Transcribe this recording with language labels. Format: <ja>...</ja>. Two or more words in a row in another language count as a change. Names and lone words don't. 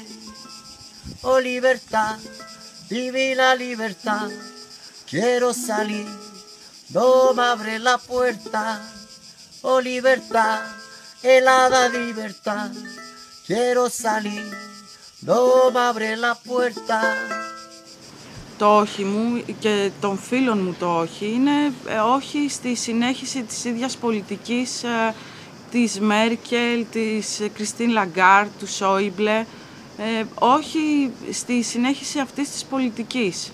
<es>Oh libertad, vivir la libertad, quiero salir, no me abre la puerta. Oh libertad, helada libertad, quiero salir, no me abre la puerta.</es> <el>Το όχι μου και των φίλων μου το όχι είναι όχι στη συνέχιση της ίδιας πολιτικής της Μέρκελ, της Κριστίν Λαγκάρντ, του Σόιμπλε, όχι στη συνέχιση αυτής της πολιτικής.</el>